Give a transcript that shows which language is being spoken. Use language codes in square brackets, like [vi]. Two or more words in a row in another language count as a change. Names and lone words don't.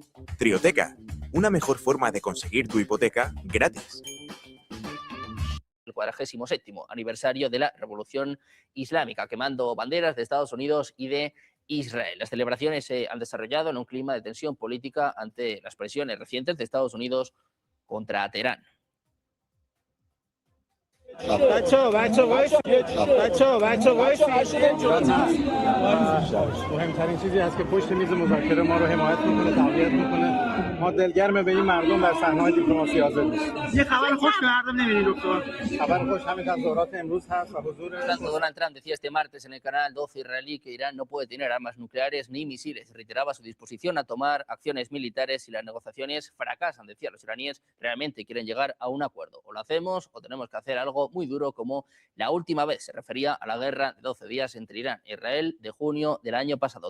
[es] Trioteca, una mejor forma de conseguir tu hipoteca gratis. El 47º aniversario de la Revolución Islámica, quemando banderas de Estados Unidos y de Israel. Las celebraciones se han desarrollado en un clima de tensión política ante las presiones recientes de Estados Unidos contra Teherán. [fa] مهمترین چیزی هست که پشت میز مذاکره ما رو حمایت میکنه، تقویت میکنه. ما دلگرم به این مردم در صحنه‌های دیپلماسی حاضر میشیم. یه خبر خوش به مردم نمیدید دکتر؟ خبر خوش همین تظاهرات امروز هست و حضور [es] Donald Trump decía este martes en el canal 12 israelí que Irán no puede tener armas nucleares ni misiles. Reiteraba su disposición a tomar acciones militares si las negociaciones fracasan. Decía, los iraníes realmente quieren llegar a un acuerdo. O lo hacemos o tenemos que hacer algo muy duro como la última vez. Se refería a la guerra de 12 días entre Irán e Israel de junio del año pasado.